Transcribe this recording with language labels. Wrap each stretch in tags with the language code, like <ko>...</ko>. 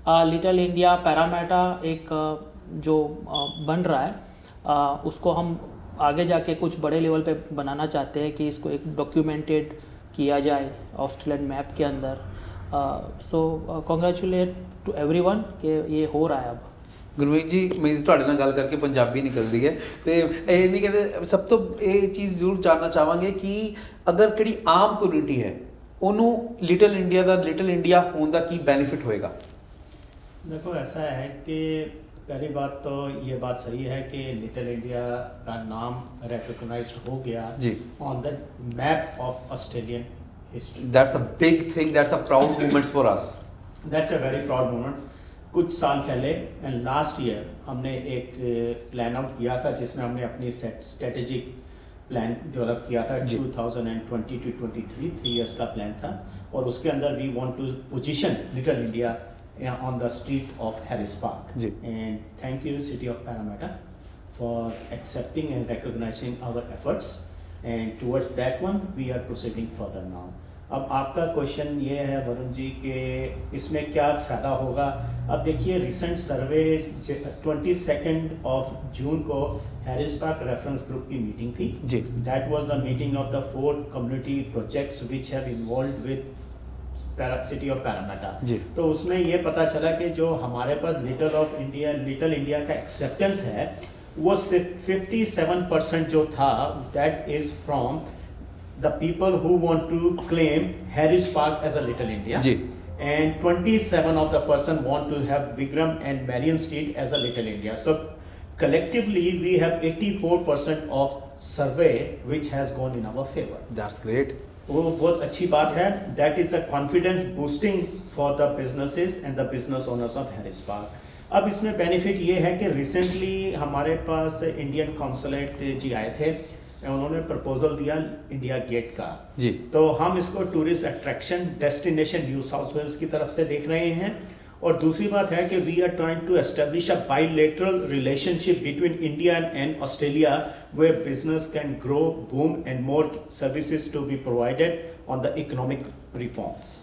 <hi>Little India Parramatta एक जो बन रहा है उसको हम आगे जाके कुछ बड़े लेवल पे बनाना चाहते हैं कि इसको एक डॉक्यूमेंटेड किया जाए ऑस्ट्रेलियन मैप के अंदर।</hi> <en>so congratulate to everyone</en> <hi>कि ये हो रहा है अब।</hi> <pa>ਗੁਰਮੀਤ ਜੀ, ਮੈਂ ਤੁਹਾਡੇ ਨਾਲ ਗੱਲ ਕਰਕੇ ਪੰਜਾਬੀ ਨਿਕਲ ਰਹੀ ਹੈ ਤੇ ਇਹ ਨਹੀਂ ਕਹਿੰਦੇ, ਸਭ ਤੋਂ ਇਹ ਚੀਜ਼ ਜ਼ਰੂਰ ਜਾਣਨਾ ਚਾਹਾਂਗੇ ਕਿ ਅਗਰ ਕਿਹੜੀ ਆਮ ਕਮਿਊਨਿਟੀ ਹੈ ਉਹਨੂੰ</pa> <hi>लिटिल इंडिया होने का</hi> <pa>की बेनिफिट होएगा?</pa> <hi>देखो, ऐसा है कि पहली बात तो ये बात सही है कि लिटिल इंडिया का नाम रिकॉग्नाइज्ड हो गया जी</hi> <en>On the map of Australian history. That's a big thing, that's a proud moment for us. That's a very proud moment.</en> <hi>कुछ साल पहले एंड लास्ट ईयर हमने एक प्लान आउट किया था जिसमें हमने अपनी स्ट्रेटेजिक प्लान डेवलप किया था 2020 to 23, 3 years का प्लान था। और उसके अंदर</hi> <en>We want to position Little India on the street of Harris Park. And thank you City of Parramatta for accepting and recognising our efforts, and towards that one we are proceeding further now.</en> <hi>अब आपका question ये है वरुण जी कि इसमें क्या फ़ायदा होगा। अब देखिए, रिसेंट सर्वे 22 ऑफ जून को हैरिस पार्क रेफरेंस ग्रुप की मीटिंग थी जी।</hi> <en>That was the meeting of the 4 community projects which have involve with City of Parramatta.</en> <hi>तो उसमें ये पता चला कि जो हमारे पास लिटिल इंडिया का एक्सेप्टेंस है वो सिर्फ 57% जो था,</hi> <en>That is from the people who want to claim Harris Park as a Little India, and 27 of the person want to have Vikram and Marion Street as a Little India. So collectively we have 84% of survey which has gone in our favor. That's great.</en> <hi>वो बहुत अच्छी बात है।</hi> <en>That is a confidence boosting for the businesses and the business owners of Harris Park.</en> <hi>अब इसमें benefit ये है कि रिसेंटली हमारे पास इंडियन कॉन्सुलेट जी आए थे, उन्होंने प्रपोजल दिया इंडिया गेट का जी। तो हम इसको tourist attraction destination new south Wales की तरफ से देख रहे हैं। और दूसरी बात है कि</hi> <en>We are trying to establish a bilateral relationship between India and Australia where business can grow, boom and more services to be provided on the economic reforms.</en>